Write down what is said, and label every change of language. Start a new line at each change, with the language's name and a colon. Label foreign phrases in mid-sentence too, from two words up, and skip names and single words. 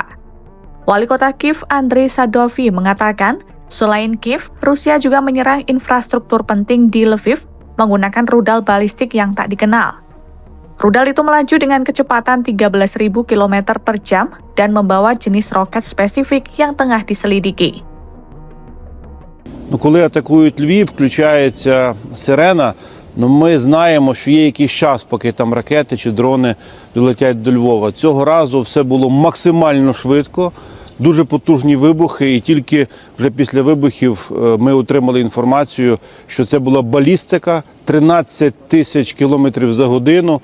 Indonesian: Wali kota Kiev Andrei Sadovi mengatakan, selain Kiev, Rusia juga menyerang infrastruktur penting di Lviv menggunakan rudal balistik yang tak dikenal. Rudal itu melaju dengan kecepatan 13.000 km per jam dan membawa jenis roket spesifik yang tengah diselidiki.
Ukrainian: Коли атакують Львів, включається сирена, ми знаємо, що є якийсь час, поки там ракети чи дрони долетять до Львова. Цього разу все було максимально швидко, дуже потужні вибухи, і тільки вже після вибухів ми отримали інформацію, що це була балістика, 13 тисяч кілометрів за годину.